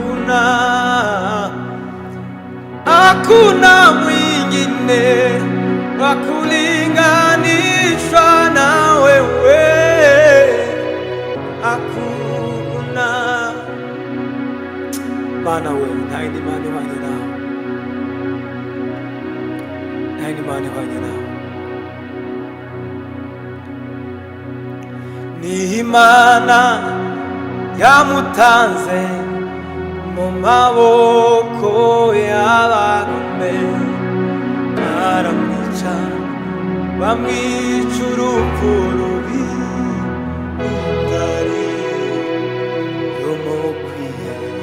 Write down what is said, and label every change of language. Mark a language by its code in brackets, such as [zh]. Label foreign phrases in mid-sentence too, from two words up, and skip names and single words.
[sw] Hakuna mwingine wakulinganishwa na wewe hakuna. [rw] Mana wewe nta yindi mana ihwanye nawe, nta yindi mana ihwanye nawe. Ni Imana yamutanze mu maboko y'abagome, baramwica bamwica urupfu rubi rutari rumukwiye.